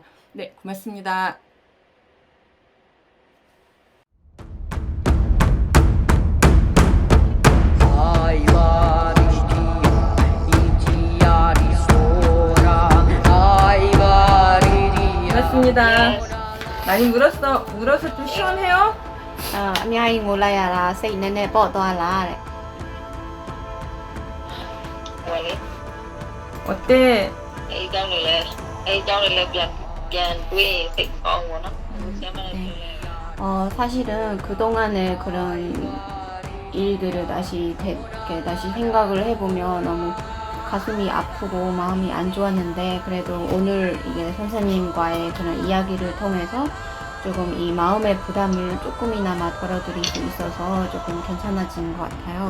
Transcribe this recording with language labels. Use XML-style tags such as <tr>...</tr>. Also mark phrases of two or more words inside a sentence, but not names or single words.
<ko>네, 고맙습니다. 고맙습니다. 많이 물어서 좀 시원해요? 아, 아니 몰라야</ko> <my>စိတ်နည်းနည်းပေါ့သွားလားတဲ့ ဝင်လေ</my> <ko>어때?</ko> <my>အဲ့အကြောင်းတွေလည်းပြန်တွေးရင်စိတ်ကောင်းပါတော့ဆရာမလည်းပြောလဲ</my> <ko>사실은 그동안의 그런 일들을 다시 생각을 해보면 너무 가슴이 아프고 마음이 안 좋았는데 그래도 오늘 이게 선생님과의 그런 이야기를 통해서 조금 이 마음의 부담을 조금이나마 덜어드릴 수 있어서 조금 괜찮아진 것 같아요.</ko>